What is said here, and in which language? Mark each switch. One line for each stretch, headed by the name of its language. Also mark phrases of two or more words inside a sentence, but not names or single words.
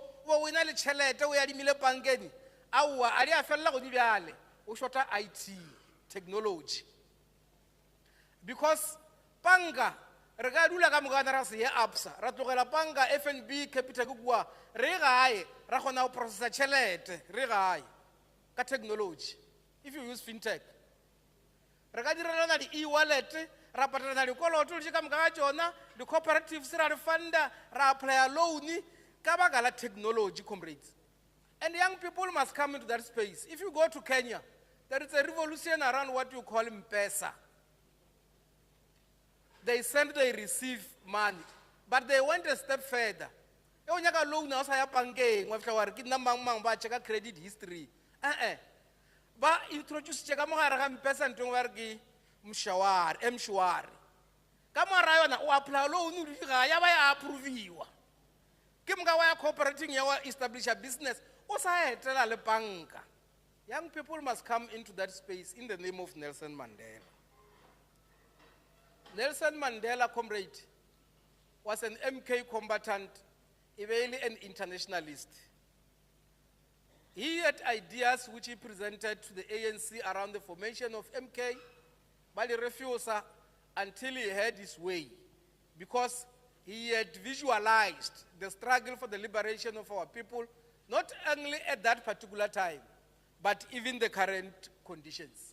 Northern Sotho: bo wena le tšhelete o ya dimile bankeng aowa a di a felela go di bjale o shota
English: IT technology because
Northern Sotho: banka re ka dula ka mokana ra se ye absa ra tlogela banka FNB Capitec kua re gae ra kgona go processa tšhelete re gae ka technology
English: if you use fintech
Northern Sotho: re ka direlana di-e-wallet ra patalana dikoloto le ka moka ga tšona di-cooperatives ra re funda ra applya loan ka baka la technology
English: comrades and young people must come into that space. If you go to Kenya there is a revolution around what you call M-Pesa. They send, they receive money, but they went a step further.
Northern Sotho: E o nyaka loan o sa ya bankeng wa fihla wa re ke nna mang ba
English: check credit history.
Northern Sotho: Ba introduce ka mogare ga M-Pesa ntong wa re ke mshwari. Ka mora yona o apply loan di ga ya ba ya approviwa. Ke mga wa ya cooperating ya wa
English: establish a business
Northern Sotho: o sa etela le banka.
English: Young people must come into that space in the name of Nelson Mandela. Nelson Mandela, comrade, was an MK combatant, even an internationalist. He had ideas which he presented to the ANC around the formation of MK, but he refused until he had his way, because he had visualized the struggle for the liberation of our people, not only at that particular time, but even the current conditions.